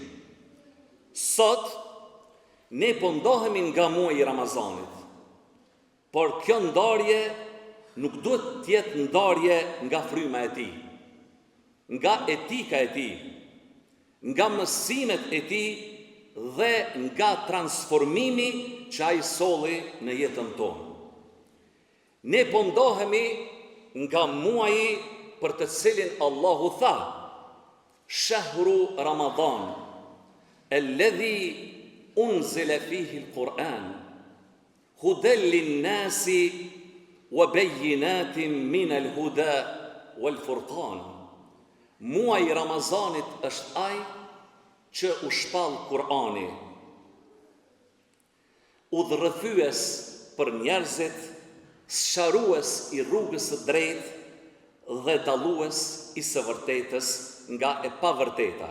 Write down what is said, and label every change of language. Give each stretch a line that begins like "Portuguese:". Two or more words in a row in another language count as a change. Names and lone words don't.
Albanian: Sot ne po ndohemi nga muaji i Ramazanit, por kjo ndarje nuk duhet të jetë ndarje nga fryma e tij, nga etika e tij, nga mësimet e tij dhe nga transformimi që ai solli në jetën tonë. Ne po ndohemi nga muaji për të cilin Allahu tha:
Arabic: "شهر رمضان الذي أنزل فيه القرآن هدى للناس وبينات من الهدى والفرقان."
Albanian: Muaji i Ramazanit është ai që u shpall Kur'ani, udhërrëfyes për njerëzit, sqarues i rrugës së drejtë dhe dallues i së vërtetës nga e pavërteta.